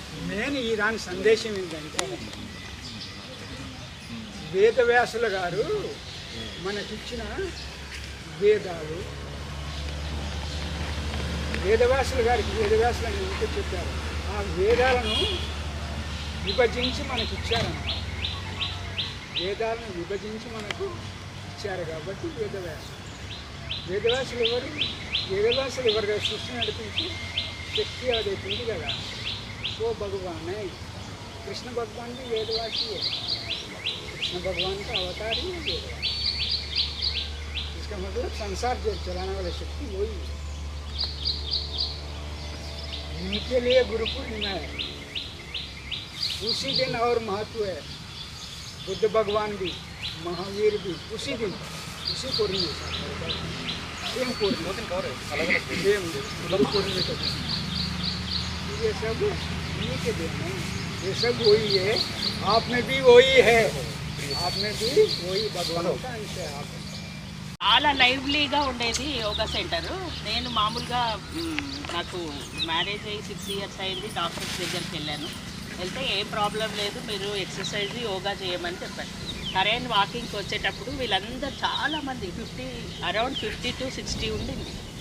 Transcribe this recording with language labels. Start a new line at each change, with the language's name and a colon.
Telugu: నేను ఈ దాని సందేశం ఏంటంటే, వేదవ్యాసుల గారు మనకిచ్చిన వేదాలు, వేదవ్యాసుల గారికి వేదవ్యాసులు అని ఎందుకు చెప్పారు, ఆ వేదాలను విభజించి మనకిచ్చారన్నమాట. వేదాలను విభజించి మనకు ఇచ్చారు కాబట్టి వేదవ్యాసులు ఎవరు? వేదవ్యాసులు ఎవరు? సృష్టి నడిపించి శక్తి అదైతే ఉంది కదా,
Hindi: वो भगवान है। कृष्ण भगवान भी वेदवासी है, कृष्ण भगवान का अवतार ही है वेदवासी। इसका मतलब संसार जो चलाने वाली शक्ति वही है। इनके लिए गुरु पूर्णिमा है, उसी दिन और महत्व है। बुद्ध भगवान भी, महावीर भी उसी दिन, उसी पूर्णिमा सेम पूर्णिमा सेम गुरु पूर्णिमा का ये सब इन्हीं के दिन है, ये सब वही है। आप में भी वही है, आप में भी वही भगवान का अंश है। आप
Telugu: చాలా లైవ్లీగా ఉండేది యోగా సెంటరు. నేను మామూలుగా నాకు మ్యారేజ్ అయ్యి 6 ఇయర్స్ అయింది. డాక్టర్స్ దగ్గరికి వెళ్ళాను, వెళ్తే ఏ ప్రాబ్లం లేదు, మీరు ఎక్సర్సైజ్ యోగా చేయమని చెప్పారు. సరైన వాకింగ్కి వచ్చేటప్పుడు వీళ్ళందరూ చాలామంది అరౌండ్ 50 to 60 ఉండింది.